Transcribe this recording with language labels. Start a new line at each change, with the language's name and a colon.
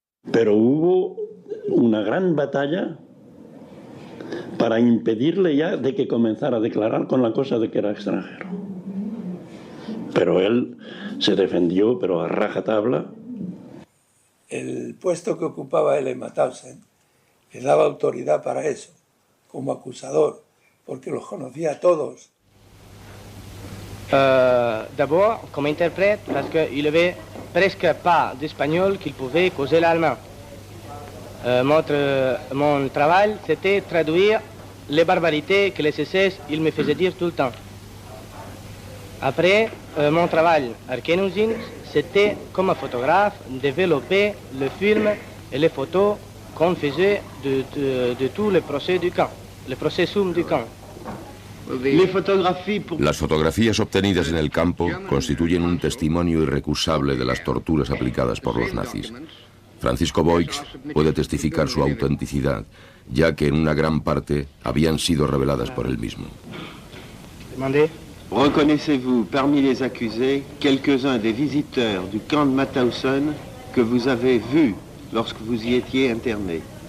Spanish: Pero hubo una gran batalla para impedirle ya de que comenzara a declarar con la cosa de que era extranjero. Pero él se defendió, pero a rajatabla. El puesto que ocupaba él en Mauthausen le daba autoridad para eso, como acusador, porque los conocía a todos.
French: D'abord, comme interprète, parce qu'il avait presque pas d'espagnol qu'il pouvait causer l'allemand. Mon travail, c'était traduire les barbarités que les SS ils me faisaient dire tout le temps. Après, mon travail à Erkenusins, c'était comme photographe, développer le film et les photos qu'on faisait de tous les procès du camp, le processum du camp.
Spanish: Las fotografías obtenidas en el campo constituyen un testimonio irrecusable de las torturas aplicadas por los nazis. Francisco Boix puede testificar su autenticidad, ya que en una gran parte habían sido reveladas por él mismo.
French: Reconnaissez-vous parmi les accusés quelques-uns des visiteurs du camp de Mauthausen que vous avez vus lorsque vous y étiez interné?